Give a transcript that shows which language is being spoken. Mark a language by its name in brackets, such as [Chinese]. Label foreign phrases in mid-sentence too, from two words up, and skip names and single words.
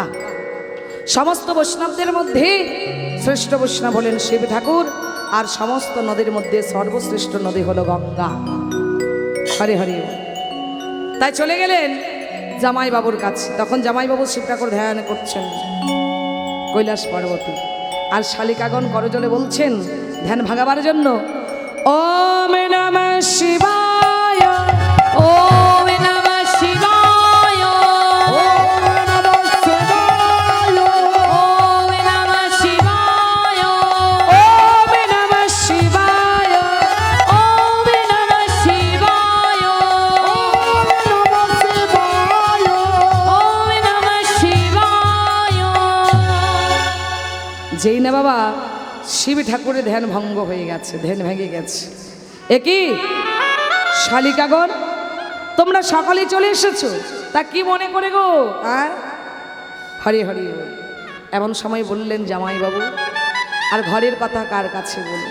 [Bangla] সমস্ত বৈষ্ণবদের মধ্যে শ্রেষ্ঠ বৈষ্ণব হলেন শিব ঠাকুর, আর সমস্ত নদীর মধ্যে সর্বশ্রেষ্ঠ নদী হলো গঙ্গা। হরে হরে। তাই চলে গেলেন জামাই বাবুর কাছে। তখন জামাইবাবু শিব ঠাকুর ধ্যান করছেন কৈলাস পর্বতে, আর শালিকাগণ করজলে বলছেন ধ্যান ভাগাবার জন্য, [Sanskrit] ওম নমঃ শিবায়, ওম নমঃ শিবায়, ওম নমঃ শিবায়, ওম নমঃ শিবায়, ওম নমঃ শিবায়, ওম নমঃ শিবায়, ওম নমঃ শিবায়। ওম নমঃ শিবায়। [Bangla] যেই না বাবা শিব ঠাকুরের ধ্যান ভঙ্গ হয়ে গেছে, ধ্যান ভেঙে গেছে। একই শালিকাগণ, তোমরা সকালে চলে এসেছো, তা কি মনে করে গো? হরি হরি। এমন সময় বললেন জামাইবাবু, আর ঘরের কথা কার কাছে বলবো?